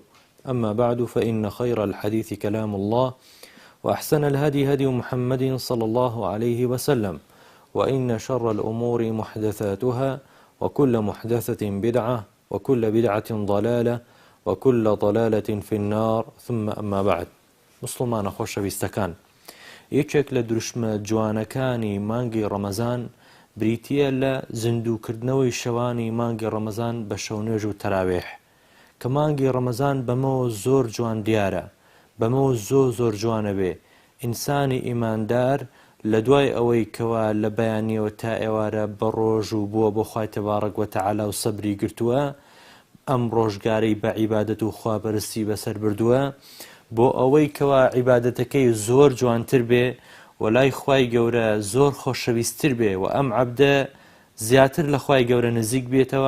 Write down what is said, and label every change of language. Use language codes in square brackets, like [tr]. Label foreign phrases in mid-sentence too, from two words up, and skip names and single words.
[ar] أما بعد، فإن خير الحديث كلام الله، وأحسن الهدي هدي محمد صلى الله عليه وسلم، وإن شر الأمور محدثاتها، وكل محدثة بدعة، وكل بدعة ضلالة، وكل ضلالة في النار. ثم أما بعد. [ckb] مسلمان خۆشەویستەکان، یەکێک لە دروشمە جوانەکانی مانگی ڕەمەزان بریتیە لە زیندووکردنەوەی شەوانی مانگی ڕەمەزان بە شەونێژ و تەراویح، کە مانگی ڕەمەزان بەمەوە زۆر جوان دیارە، بەمەوە زۆر جوانە بێ ئینسانی ئیماندار لە دوای ئەوەی کەوا لە بەیانیەوە تا ئێوارە بە ڕۆژ و بووە بۆ خوای تەبارەک وەتەعالا و سەبری گرتووە، ئەم ڕۆژگارەی بە عیبادەت و خواپەرستی بەسەر بردووە بۆ ئەوەی کەوا عیبادەتەکەی زۆر جوانتر بێ و لای خوای گەورە زۆر خۆشەویستتر بێ و ئەم عەبدە زیاتر لە خوای گەورە نزیک بێتەوە.